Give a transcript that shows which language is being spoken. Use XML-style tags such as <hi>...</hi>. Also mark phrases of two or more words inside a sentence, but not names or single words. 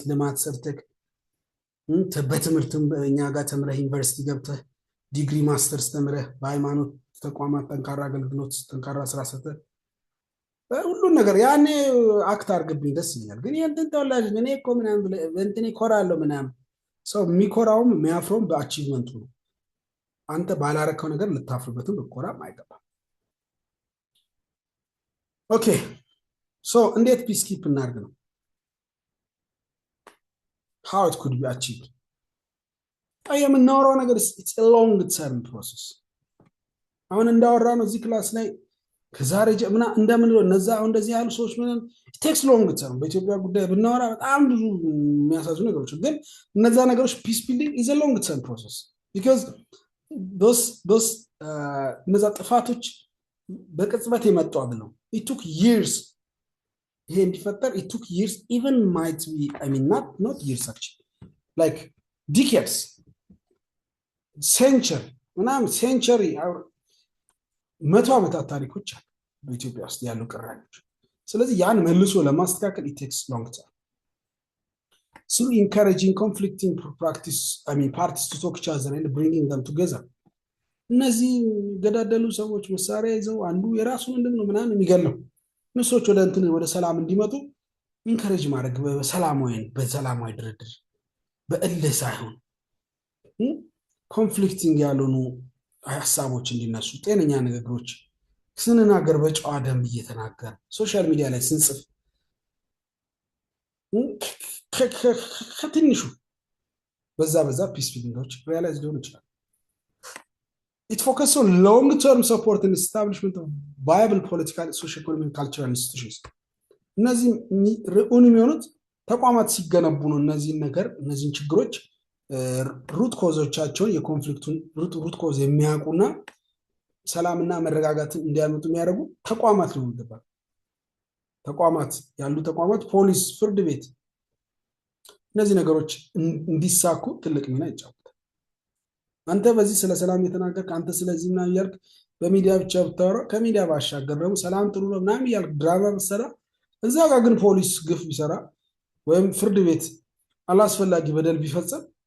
<am>ልማት ሰርተህ በትምህርትም እኛ ጋር ተምረህ ዩኒቨርሲቲ ገብተህ ዲግሪ ማስተርስ ተምረህ በሃይማኖት ተቋማት ጠንካራ አገልግሎት ጠንካራ ስራ ሰርተህ ሁሉ ነገር ያኔ አክት አድርግብኝ ደስ ይላል ግን የእንትን ተወላጅ እኔ እኮ ምናምን በእንትኔ ኮራለሁ ምናምን ሰው የሚኮራውም የሚያፍረውም በአቺቭመንቱ ነው አንተ ባላረከው ነገር ልታፍርበትም ልትኮራም አይገባም</am> <en>okay so እንዴት peace keep</en> <am>እናድርግ ነው</am> <en>how it could be achieved</en> <am>የምናወራው ነገር</am> <en>it's a long term process አሁን</en> <am>እንዳወራ ነው እዚህ ክላስ ላይ ከዛሬ ጀምና እንደምንለው እነዛ አሁን እንደዚህ ያሉ ሰዎች ምን</am> <en>it takes long term</en> <am>በኢትዮጵያ ጉዳይ ብናወራ በጣም ብዙ የሚያሳዝኑ ነገሮች ግን እነዛ ነገሮች</am> <en>peace building is a long term process because those</en> <am>እነዛ ጥፋቶች በቅጽበት የመጡ አይደለም</am> <en>it took years</en> <am>ይሄ እንዲፈጠር</am> <en>it took years even might be I mean not years actually like decades</en> <am>century መቶ ዓመታት ታሪኮች በኢትዮጵያ ውስጥ ያሉ ቅራኔዎች ስለዚህ ያን መልሶ ለማስተካከል</am> <en>it takes long time so encouraging conflicting practice I mean parties to talk each other and bringing them together</en> <am>እነዚህ ገዳደሉ ሰዎች መሳሪያ ይዘው አንዱ የራሱን እንደምን ምናምን የሚገለው እነሱዎች ወደ ሰላም እንዲመጡ ኢንከሬጅ ማድረግ በሰላማዊ ድርድር በእልህ ሳይሆን ኮንፍሊክቲንግ ያሉኑ ሐሳቦች እንዲነሱ ጤነኛ ንግግሮች ስንናገር በጨዋ ደንብ እየተናገር</am> <en>social media</en> <am>ላይ ስንጽፍ ከትንሹ በዛ</am> <en>peace buildings realize</en> <am>ሊሆን ይችላል</am> <en>it focuses on long term support and establishment of viable political, socio-economic, cultural institutions</en> <am>እነዚህ ርኡን የሚሆኑት ተቋማት ሲገነቡ ነው እነዚህን ችግሮች ሩት ኮዞቻቸውን የኮንፍሊክቱን</am> <en>root cause</en> <am>የሚያውቁና ሰላምና መረጋጋትን እንዲያመጡ የሚያደርጉ ተቋማት ነው የሚገባው ተቋማት ያሉ ተቋማት ፖሊስ ፍርድ ቤት እነዚህ ነገሮች እንዲሳኩ ትልቅ ሚና ይጫወታል አንተ በዚህ ስለ ሰላም የተናገርክ አንተ ስለዚህና ያልክ በሚዲያ ብቻ ብታወራ ከሚዲያ ባሻገር ደግሞ ሰላም ጥሩ ነው ምናምን ያልክ ድራማ በሰራ እዛ ጋር ግን ፖሊስ ግፍ ቢሰራ ወይም ፍርድ ቤት አላስፈላጊ በደል ቢፈጸም</am>